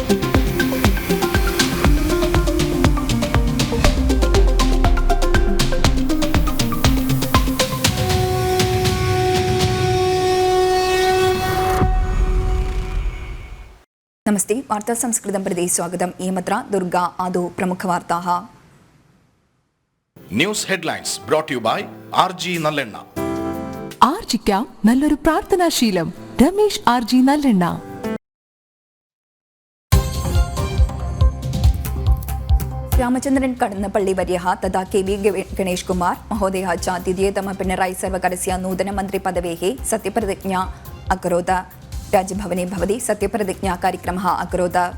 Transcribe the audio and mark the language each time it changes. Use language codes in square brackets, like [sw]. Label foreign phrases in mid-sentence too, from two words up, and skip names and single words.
[sa] नमस्ते वार्ता संस्कृतं प्रति स्वागतम् एमत्र दुर्गा आदौ प्रमुखवार्ताः [en] news headlines brought to you by RG നല്ലെണ്ണ. [ml] ആർജിക്കാം നല്ലൊരു പ്രാർത്ഥനാശീലം. രമേശ് RG നല്ലെണ്ണ. [sa] रामचंद्रन कड़न्नपल्ली वर्यः तथा KV गणेश कुमार महोदयः च द्वितीयतम पिणरायि सर्वकारस्य नूतनमन्त्रिपदवेः सत्यप्रतिज्ञा अकरोत्. राजभवने भवति सत्यप्रतिज्ञा कार्यक्रमः अकरोत्.